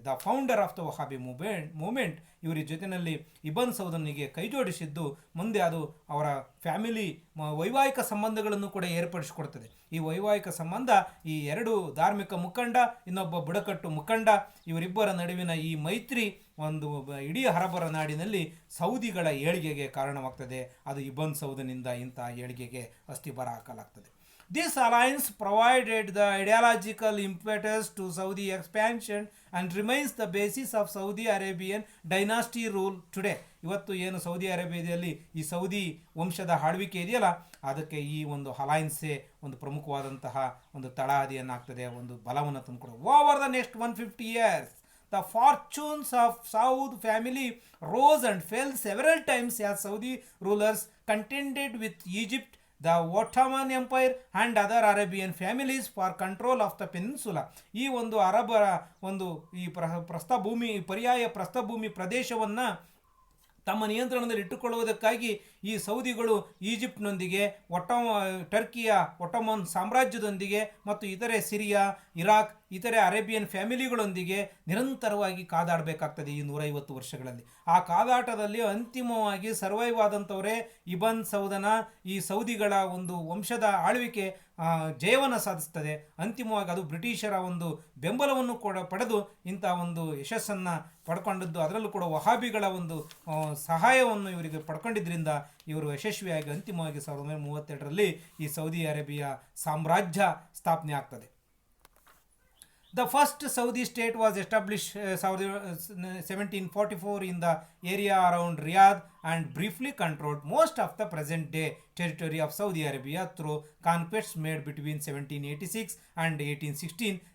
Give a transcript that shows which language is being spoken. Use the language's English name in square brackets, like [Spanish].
[English] the founder of the Wahhabi movement [Kannada] ಇವರ ಜೊತೆಯಲ್ಲಿ ಇಬನ್ ಸೌದನಿಗೆ ಕೈಜೋಡಿಸಿದ್ದು ಮುಂದೆ ಅದು ಅವರ ಫ್ಯಾಮಿಲಿ ವೈವಾಹಿಕ ಸಂಬಂಧಗಳನ್ನು ಕೂಡ ಏರ್ಪಡಿಸಿಕೊಡ್ತದೆ. ಈ ವೈವಾಹಿಕ ಸಂಬಂಧ ಈ ಎರಡು ಧಾರ್ಮಿಕ ಮುಖಂಡ, ಇನ್ನೊಬ್ಬ ಬುಡಕಟ್ಟು ಮುಖಂಡ, ಇವರಿಬ್ಬರ ನಡುವಿನ ಈ ಮೈತ್ರಿ ಒಂದು ಇಡೀ ಅರಬ್ಬರ ನಾಡಿನಲ್ಲಿ ಸೌದಿಗಳ ಏಳಿಗೆಗೆ ಕಾರಣವಾಗ್ತದೆ. ಅದು ಇಬನ್ ಸೌದನಿಂದ ಇಂಥ ಏಳಿಗೆಗೆ ಅಸ್ಥಿಬರ ಹಾಕಲಾಗ್ತದೆ. [English] This alliance provided the ideological impetus to Saudi expansion and remains the basis of Saudi Arabian dynasty rule today. [Kannada] ಇವತ್ತು ಏನು ಸೌದಿ ಅರೇಬಿಯಾದಲ್ಲಿ ಈ ಸೌದಿ ವಂಶದ ಆಳ್ವಿಕೆ ಇದೆಯಲ್ಲ, ಅದಕ್ಕೆ ಈ ಒಂದು ಅಲೈನ್ಸೇ ಒಂದು ಪ್ರಮುಖವಾದಂತಹ ಒಂದು ತಳಹದಿಯನ್ನಾಗ್ತದೆ, ಒಂದು ಬಲವನ್ನು ತಂದುಕೊಡೋದು. [English] Over the next 150 years the fortunes of Saud family rose and fell several times as Saudi rulers contended with Egypt, the Ottoman Empire and other Arabian families for control of the peninsula. [Kannada] ಈ ಒಂದು ಅರಬರ ಒಂದು ಈ ಪ್ರಸ್ಥಭೂಮಿ, ಪರ್ಯಾಯ ಪ್ರಸ್ಥಭೂಮಿ ಪ್ರದೇಶವನ್ನು ತಮ್ಮ ನಿಯಂತ್ರಣದಲ್ಲಿ ಇಟ್ಟುಕೊಳ್ಳುವುದಕ್ಕಾಗಿ ಈ ಸೌದಿಗಳು ಈಜಿಪ್ಟ್ನೊಂದಿಗೆ, ಟರ್ಕಿಯ ಒಟ್ಟೋಮನ್ ಸಾಮ್ರಾಜ್ಯದೊಂದಿಗೆ ಮತ್ತು ಇತರೆ ಸಿರಿಯಾ, ಇರಾಕ್, ಇತರೆ ಅರೇಬಿಯನ್ ಫ್ಯಾಮಿಲಿಗಳೊಂದಿಗೆ ನಿರಂತರವಾಗಿ ಕಾದಾಡಬೇಕಾಗ್ತದೆ ಈ 150 ವರ್ಷಗಳಲ್ಲಿ. ಆ ಕಾದಾಟದಲ್ಲಿ ಅಂತಿಮವಾಗಿ ಸರ್ವೈವ್ ಆದಂಥವರೇ ಇಬನ್ ಸೌದನ ಈ ಸೌದಿಗಳ ಒಂದು ವಂಶದ ಆಳ್ವಿಕೆ ಜಯವನ್ನು ಸಾಧಿಸ್ತದೆ. ಅಂತಿಮವಾಗಿ ಅದು ಬ್ರಿಟಿಷರ ಒಂದು ಬೆಂಬಲವನ್ನು ಕೂಡ ಪಡೆದು ಇಂಥ ಒಂದು ಯಶಸ್ಸನ್ನು ಪಡ್ಕೊಂಡದ್ದು, ಅದರಲ್ಲೂ ಕೂಡ ವಹಾಬಿಗಳ ಒಂದು ಸಹಾಯವನ್ನು ಇವರಿಗೆ ಪಡ್ಕೊಂಡಿದ್ದರಿಂದ ಇವರು ಯಶಸ್ವಿಯಾಗಿ ಅಂತಿಮವಾಗಿ 1932ರಲ್ಲಿ ಈ ಸೌದಿ ಅರೇಬಿಯಾ ಸಾಮ್ರಾಜ್ಯ ಸ್ಥಾಪನೆ ಆಗ್ತದೆ. [English] The first Saudi state was established 1744 in the area around Riyadh and briefly controlled most of the present-day territory of Saudi Arabia through conquests made between 1786 and 1816.